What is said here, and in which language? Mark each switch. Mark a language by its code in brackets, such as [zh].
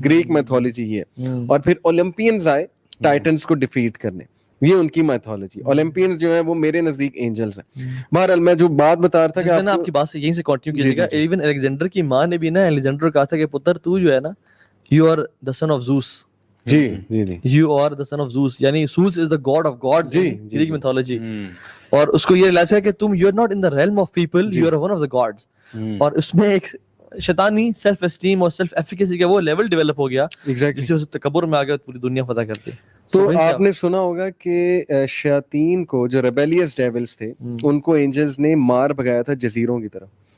[ur] Greek mythology یہ ہے. اور پھر اولمپینز آئے ٹائٹنز کو ڈیفیٹ کرنے, یہ ان کی میتھولوجی. اولمپینز جو ہیں وہ میرے نزدیک اینجلز ہیں. بہرحال میں جو بات بتا رہا تھا کہ میں آپ کی بات سے یہیں سے کنٹینیو کیجیے گا, ایون الیگزینڈر کی ماں نے بھی نا الیگزینڈر کہا تھا کہ پتر تو جو ہے نا, [en] You are the son of Zeus. You are the son of Zeus, یعنی Zeus is the god of gods in Greek mythology. [ur] اور اس کو یہ ریلائز ہے کہ تم [en] You are not in the realm of people, you are one of the gods. [ur] اور اس میں ایک شیطانی سیلف اسٹیم اور سیلف ایفیکیسی کا وہ لیول ڈیولپ ہو گیا جس سے تکبر میں آ گیا, پوری دنیا فتح کرتی. تو آپ نے سنا ہوگا کہ شیاطین کو, جو ریبیلیس ڈیولز تھے, ان کو اینجلز نے مار بھگایا تھا جزیروں کی طرف.